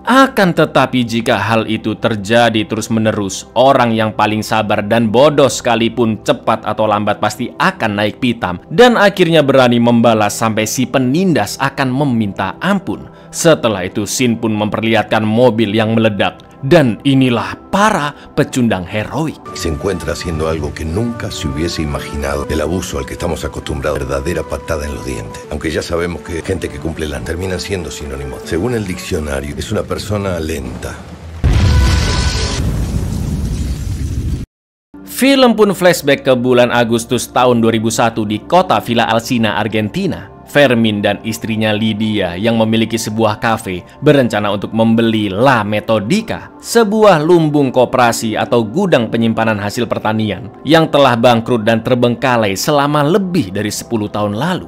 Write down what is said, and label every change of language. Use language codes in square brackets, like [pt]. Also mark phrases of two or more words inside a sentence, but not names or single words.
[id] Akan tetapi jika hal itu terjadi terus-menerus, orang yang paling sabar dan bodoh sekalipun cepat atau lambat pasti akan naik pitam dan akhirnya berani membalas sampai si penindas akan meminta ampun. Setelah itu Sin pun memperlihatkan mobil yang meledak. Dan inilah para pecundang heroik. [es] Se encuentra haciendo algo que nunca se hubiese imaginado. El abuso al que estamos acostumbrados, verdadera patada en los dientes. Aunque ya sabemos que gente que cumple la terminan siendo sinónimos. Según el diccionario, es una persona lenta. [id] Film pun flashback ke bulan Agustus tahun 2001 di kota Villa Alsina, Argentina. Fermin dan istrinya Lydia yang memiliki sebuah kafe berencana untuk membeli La Metodica, sebuah lumbung koperasi atau gudang penyimpanan hasil pertanian yang telah bangkrut dan terbengkalai selama lebih dari 10 tahun lalu.